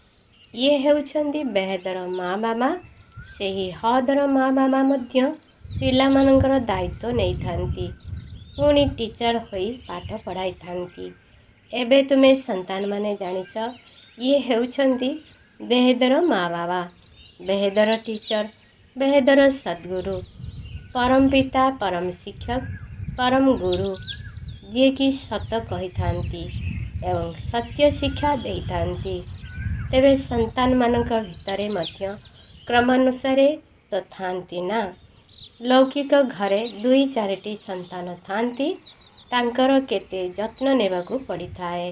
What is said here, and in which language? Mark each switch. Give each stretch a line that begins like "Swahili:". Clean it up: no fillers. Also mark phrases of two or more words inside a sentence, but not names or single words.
Odia: ଏ ହେଉଛନ୍ତି ବେହେତର ମାଁ ବାବା। ସେହି ବେହେତର ମାଁ ବାବା ମଧ୍ୟ ପିଲାମାନଙ୍କର ଦାୟିତ୍ୱ ନେଇ ଥାନ୍ତି, ପୁଣି ଟିଚର ହୋଇ ପାଠ ପଢ଼ାଇ ଥାନ୍ତି। ଏବେ ତୁମେ ସନ୍ତାନ ମାନେ ଜାଣିଛ ଏ ହେଉଛନ୍ତି ବେହେତର ମାଁ ବାବା, ବେହେତର ଟିଚର, ବେହେତର ସଦ୍‌ଗୁରୁ, ପରମ ପିତା, ପରମ ଶିକ୍ଷକ, ପରମ ଗୁରୁ, ଯେ କି ସତ କହି ଥାନ୍ତି ଏବଂ ସତ୍ୟ ଶିକ୍ଷା ଦେଇ ଥାନ୍ତି। ତେବେ ସନ୍ତାନ ମାନଙ୍କ ଭିତରେ ମଧ୍ୟ କ୍ରମାନୁସାରେ ତ ଥାନ୍ତି ନା। ଲୌକିକ ଘରେ 2-4ଟି ସନ୍ତାନ ଥାନ୍ତି, ତାଙ୍କର କେତେ ଯତ୍ନ ନେବାକୁ ପଡ଼ିଥାଏ।